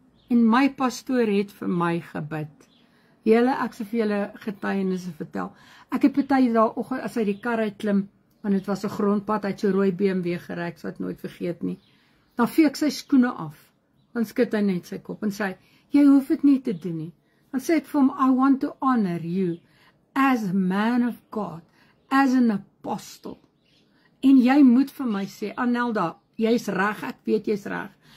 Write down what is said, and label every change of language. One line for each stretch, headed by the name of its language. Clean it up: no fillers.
Afrikaans: En my pastoor het vir my gebid. Ek sê vir julle getuienisse vertel. Ek het party daai oggend as hy die kar uit klim, want dit was 'n grondpad, hy het so rooi BMW gery, so ek nooit vergeet nie. Dan vee ek sy skoene af. Dan skud hy net sy kop en sê, jy hoef dit nie te doen nie. Dan sê ek vir hom,
English: I want to honor you as a man of God, as an apostle.
Afrikaans: En jy moet vir my sê, Anelda, jy's reg, ek weet jy's reg.